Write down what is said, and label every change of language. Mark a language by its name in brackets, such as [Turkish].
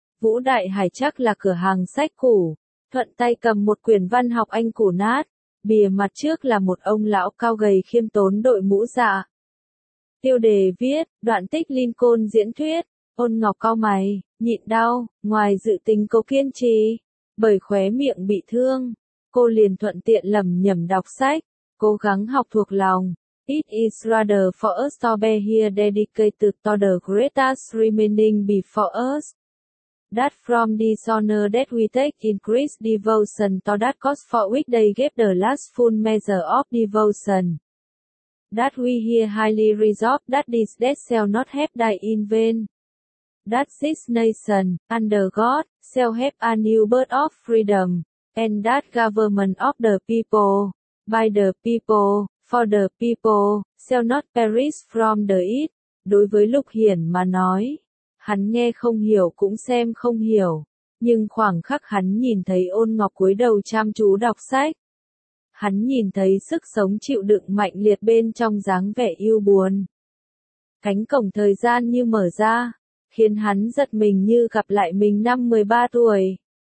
[Vietnamese] Vũ Đại Hải chắc là cửa hàng sách cũ. Thuận tay cầm một quyển văn học anh cũ nát, bìa mặt trước là một ông lão cao gầy khiêm tốn đội mũ dạ. Tiêu đề viết, đoạn tích Lincoln diễn thuyết, Ôn Ngọc cau mày, nhịn đau, ngoài dự tính cô kiên trì, bởi khóe miệng bị thương. Cô liền thuận tiện lẩm nhẩm đọc sách, cố gắng học thuộc lòng. [English] It is rather for us to be here dedicated to the greatest remaining before us. That from this honor that we take increased devotion to that cause for which they gave the last full measure of devotion. That we here highly resolve that this death shall not have died in vain. That this nation, under God, shall have a new birth of freedom, and that government of the people, by the people, for the people, shall not perish from the east. [Vietnamese] Đối với Lục Hiển mà nói, hắn nghe không hiểu cũng xem không hiểu, nhưng khoảng khắc hắn nhìn thấy Ôn Ngọc cúi đầu chăm chú đọc sách. Hắn nhìn thấy sức sống chịu đựng mạnh liệt bên trong dáng vẻ yêu buồn. Cánh cổng thời gian như mở ra, khiến hắn giật mình như gặp lại mình năm 13 tuổi.